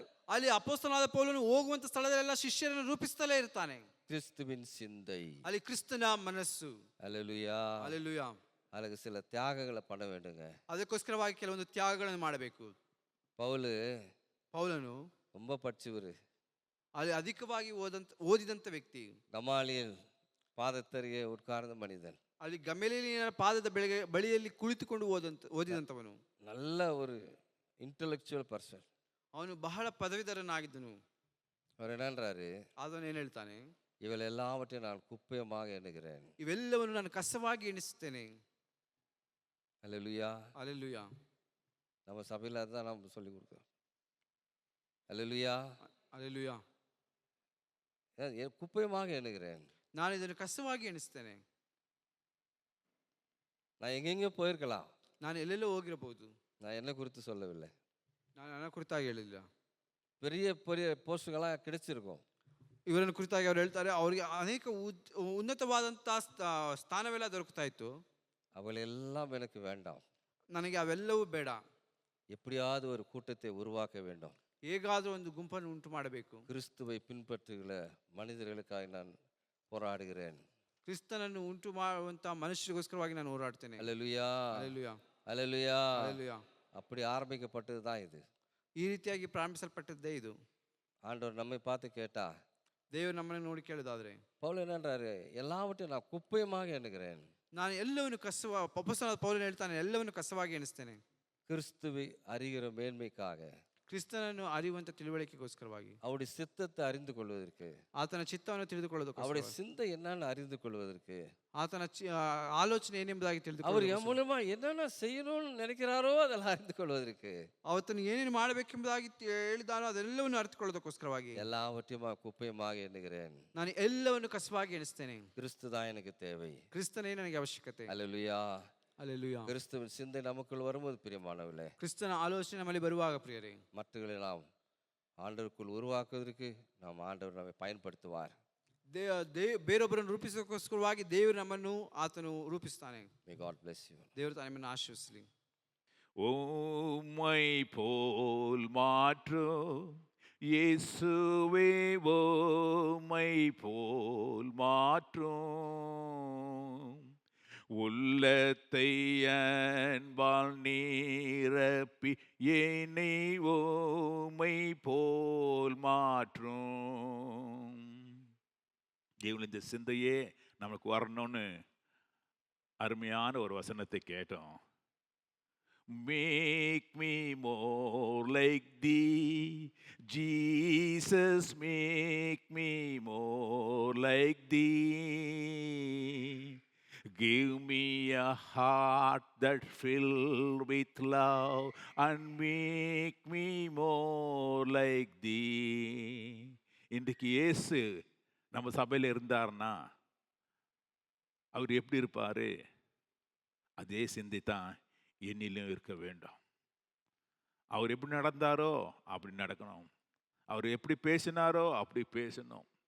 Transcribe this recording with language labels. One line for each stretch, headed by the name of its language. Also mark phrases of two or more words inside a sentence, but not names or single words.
Kannada: ಅಲ್ಲಿ ಅಪೊಸ್ತಲನಾದ ಪೌಲನು ಹೋಗುವಂತ ಸ್ಥಳದಲ್ಲೆಲ್ಲ ಶಿಷ್ಯರನ್ನು ರೂಪಿಸುತ್ತಲೇ ಇರ್ತಾನೆ.
Tamil: கிறிஸ்துவின் சிந்தை,
Kannada: ಅಲ್ಲಿ ಕ್ರಿಸ್ತನ ಮನಸ್ಸು.
Tamil: அல்லேலூயா,
Kannada: அல்லேಲೂಯಾ.
Tamil: அதுக்கு சில தியாகங்களை பண்ண வேண்டுங்க.
Kannada: ಅದಕ್ಕೋಸ್ಕರವಾಗಿ ಕೆಲವೊಂದು ತ್ಯಾಗಗಳನ್ನು ಮಾಡಬೇಕು.
Tamil: பவுலு
Kannada: ಪೌಲನು
Tamil: ரொம்ப படிச்சவர்.
Kannada: ಅಲ್ಲಿ ಅಧಿಕವಾಗಿ ಓದಿದಂತ ವ್ಯಕ್ತಿ,
Tamil: கமாலியல் பாதத்தருகே உட்கார்ந்த மனிதன்.
Kannada: ಅಲ್ಲಿ ಗಮಲೇಲಿಯನ ಪಾದದ ಬಳಿಯಲ್ಲಿ ಕುಳಿತುಕೊಂಡು ಓದಿದಂತವನು.
Tamil: நல்ல ஒரு
English: intellectual person.
Kannada: ಅವನು ಬಹಳ ಪದವೀಧರನಾಗಿದ್ದನು.
Tamil: அவர் என்னன்றாரு,
Kannada: ಅದನ್ನು ಏನು ಹೇಳ್ತಾನೆ,
Tamil: இவள் எல்லாவற்றையும் நான் குப்பையமாக எண்ணுகிறேன்.
Kannada: ಇವೆಲ್ಲವನ್ನು ನಾನು ಕಸವಾಗಿ ಎಣಿಸುತ್ತೇನೆ.
Tamil: அல்லேலூயா.
Kannada: அல்லேಲೂಯಾ.
Tamil: நம்ம சபையில் அதுதான் நம்ம சொல்லி கொடுக்குறோம். அல்லேலூயா.
Kannada: அல்லேಲೂಯಾ.
Tamil: குப்பையமாக எண்ணுகிறேன்.
Kannada: ನಾನು ಇದನ್ನು ಕಸವಾಗಿ ಎಣಿಸ್ತೇನೆ.
Tamil: நான் எங்கெங்கே போயிருக்கலாம்.
Kannada: ನಾನು ಎಲ್ಲೆಲ್ಲೋ ಹೋಗಿರಬಹುದು.
Tamil: நான் என்ன குறித்து சொல்லவில்லை.
Kannada: ನಾನು ನನ್ನ ಕುರಿತಾಗಿ ಹೇಳಿಲ್ಲ.
Tamil: பெரிய பெரிய போஸ்ಟ್களாக கிடைச்சிருக்கும்.
Kannada: ಇವರನ್ನು ಕುರಿತಾಗಿ ಅವ್ರು ಹೇಳ್ತಾರೆ, ಅವರಿಗೆ ಅನೇಕ ಉನ್ನತವಾದಂತಹ ಸ್ಥಾನವೆಲ್ಲ ದೊರಕುತ್ತಾ ಇತ್ತು.
Tamil: அவளெல்லாம் எனக்கு வேண்டாம்.
Kannada: ನನಗೆ ಅವೆಲ್ಲವೂ ಬೇಡ.
Tamil: எப்படியாவது ஒரு கூட்டத்தை உருவாக்க வேண்டும்.
Kannada: ಹೇಗಾದರೂ ಒಂದು ಗುಂಪನ್ನು ಉಂಟು ಮಾಡಬೇಕು.
Tamil: கிறிஸ்துவை பின்பற்றுகிற மனிதர்களுக்காக நான் போராடுகிறேன்.
Kannada: ಕ್ರಿಸ್ತನನ್ನು ಉಂಟು ಮಾಡುವಂತಹ ಮನುಷ್ಯರಿಗೋಸ್ಕರವಾಗಿ ನಾನು ಹೋರಾಡ್ತೇನೆ.
Tamil: அல்லேலூயா.
Kannada: அல்லேலೂಯಾ.
Tamil: அல்லேலூயா.
Kannada: அல்லேலೂಯಾ.
Tamil: அப்படி ஆரம்பிக்கப்பட்டது தான் இது.
Kannada: ಈ ರೀತಿಯಾಗಿ ಪ್ರಾರಂಭಿಸಲ್ಪಟ್ಟದ್ದೇ ಇದು.
Tamil: ஆண்டவர் நம்மை பார்த்து கேட்டா,
Kannada: ದೇವರು ನಮ್ಮನ್ನು ನೋಡಿ ಕೇಳೋದಾದ್ರೆ,
Tamil: பவுல் என்னன்றாரு, எல்லாவற்றையும் நான் குப்பையமாக எண்ணுகிறேன்.
Kannada: ನಾನು ಎಲ್ಲವನ್ನು ಅಪೊಸ್ತಲನಾದ ಪೌಲನು ಹೇಳ್ತಾನೆ, ಎಲ್ಲವನ್ನು ಕಸವಾಗಿ ಎಣಿಸ್ತೇನೆ.
Tamil: கிறிஸ்துவை அறிகிற மேன்மைக்காக,
Kannada: ಕ್ರಿಸ್ತನನ್ನು ಅರಿಯುವಂತ ತಿಳುವಳಿಕೆಗೋಸ್ಕರವಾಗಿ,
Tamil: அவருடைய சித்தத்தை அறிந்து கொள்வதற்கு,
Kannada: ಆತನ ಚಿತ್ತವನ್ನು ತಿಳಿದುಕೊಳ್ಳೋದಕ್ಕೆ,
Tamil: அவருடைய சிந்தை என்னன்னு அறிந்து கொள்வதற்கு,
Kannada: ಆತನ ಆಲೋಚನೆ ಏನೆಂಬುದಾಗಿ
Tamil: அவர்
Kannada: ತಿಳಿದುಕೊಳ್ಳೋದಕ್ಕೆ,
Tamil: என் மூலமா என்னென்ன செய்யணும்னு நினைக்கிறாரோ அதெல்லாம் அறிந்து கொள்வதற்கு,
Kannada: ಆತನು ಏನೇನು ಮಾಡಬೇಕೆಂಬುದಾಗಿ ಹೇಳಿದಾನೋ ಅದೆಲ್ಲವನ್ನು ಅರಿತುಕೊಳ್ಳೋದಕ್ಕೋಸ್ಕರವಾಗಿ
Tamil: எல்லாவற்றையும் குப்பையமாக எண்ணுகிறேன்.
Kannada: ನಾನು ಎಲ್ಲವನ್ನು ಕಸವಾಗಿ ಎಣಿಸ್ತೇನೆ.
Tamil: கிறிஸ்து தான் எனக்கு தேவை.
Kannada: ಕ್ರಿಸ್ತನೇ ನನಗೆ ಅವಶ್ಯಕತೆ.
Tamil: அல்லேலூயா.
Kannada: அல்லேலூயா.
Tamil: கிறிஸ்துவின் சிந்தை நமக்குள் வரும்போது பிரியமானவர்களே,
Kannada: ಕ್ರಿಸ್ತನ ಆಲೋಚನೆ ನಮ್ಮಲ್ಲಿ ಬರುವಾಗ ಪ್ರಿಯರೇ,
Tamil: மற்றவர்களை நாம் ஆண்டவருக்குள் உருவாக்குவதற்கு நாம் ஆண்டவர் நம்மை பயன்படுத்துவார்.
Kannada: ಬೇರೊಬ್ಬರನ್ನು ರೂಪಿಸೋಕ್ಕೋಸ್ಕರವಾಗಿ ದೇವರು ನಮ್ಮನ್ನು ಆತನು ರೂಪಿಸ್ತಾನೆ.
English: May God bless you.
Kannada: ದೇವರು ನಮ್ಮನ್ನು ಆಶೀರ್ವದಿಸಲಿ.
Tamil: உம்மை போல் மாற்றும் இயேசுவே, உம்மை போல் மாற்றும் உள்ளத்தை அன்பால் நீரப்பி என்னை உம்மை போல் மாற்றும். தேவன் இந்த சிந்தையே நமக்கு வரணும்னு அருமையான ஒரு வசனத்தை கேட்டோம்.
English: Make me more like thee, Jesus, make me more like thee. Give me a heart that filled with love and make me more like thee.
Tamil: இன்றைக்கு இயேசு நம்ம சபையில் இருந்தார்னா அவர் எப்படி இருப்பாரு? அதே சிந்தை தான் என்னிலும் இருக்க வேண்டும். அவர் எப்படி நடந்தாரோ அப்படி நடக்கணும். அவர் எப்படி பேசினாரோ அப்படி பேசணும்.